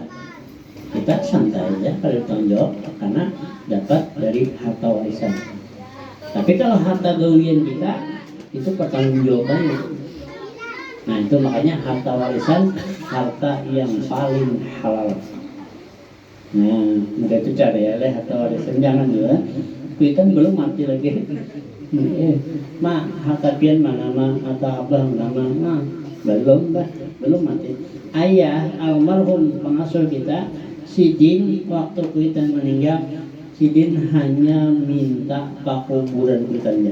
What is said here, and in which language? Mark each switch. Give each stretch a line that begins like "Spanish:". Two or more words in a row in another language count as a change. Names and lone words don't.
Indonesian: Kita santai aja kalau bertanggung jawab karena dapat dari harta warisan. Tapi kalau harta gawian kita itu pertanggung jawabannya. Nah itu makanya harta warisan harta yang paling halal.
Banjar: Nah mudah itu cara ya harta warisan, jangan juga kuitan belum mati lagi. Ma harta pian mana ma harta abah mana ma belum mati. Ayah almarhum pengasuh kita Sidin waktu kuitan meninggal, Sidin hanya minta kuburan kuitannya.